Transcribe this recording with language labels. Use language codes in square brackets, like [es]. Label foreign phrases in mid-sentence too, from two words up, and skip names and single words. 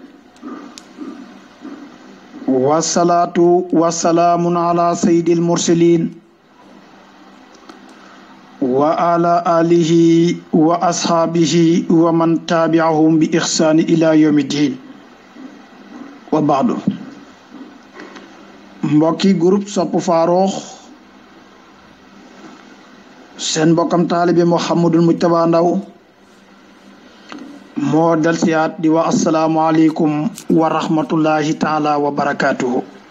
[ar] والصلاة والسلام على سيد المرسلين وعلى آله وأصحابه ومن تابعهم بإحسان إلى يوم الدين وبعد [wo] mbokki groupe Sopp Farokh seen mbokkam taalibe Mouhamadul Mujtaba Ndaw moo dal siyaat di wax [ar] السلام عليكم ورحمة الله تعالى وبركاته.